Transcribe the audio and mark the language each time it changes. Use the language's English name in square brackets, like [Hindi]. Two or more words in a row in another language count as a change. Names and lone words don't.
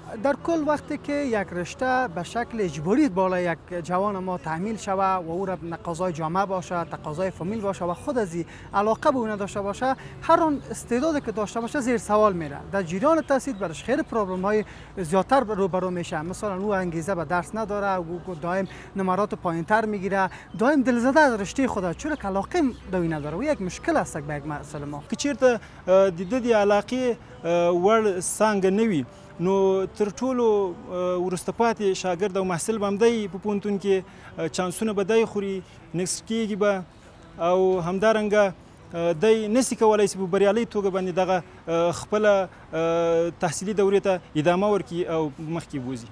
[Persian] در کل وقتی که یک رشته به شکل اجباری بالای یک جوان ما تحمیل شود و او را تقاضای جامعه باشه، تقاضای فامیل باشه و خود از علاقه به اون داشته باشه، هر آن استعدادی که داشته باشه زیر سوال میره. در جریان تحصیل برش خیلی پرابلم های زیادتر روبرو میشه. مثلا او انگیزه به درس نداره، او دائم نمرات پایینتر میگیره، دائم دلزده از رشته خود چون که علاقه به این نداره. و یک مشکل است به یک مسئله ما [Pashto] که چیرته د دې علاقې وړ څانګه نه وي نو تر ټولو وروسته پاتې شاګرد او محصل به همدی په پوهنتون کې چانسونه به دی خوري، نکس کېږي به او همدارنګه دی نسی کولی چې په بریالۍ توګه باندې دغه خپله تحصیلي دورې ته ادامه ورکړي او مخکې بوځي.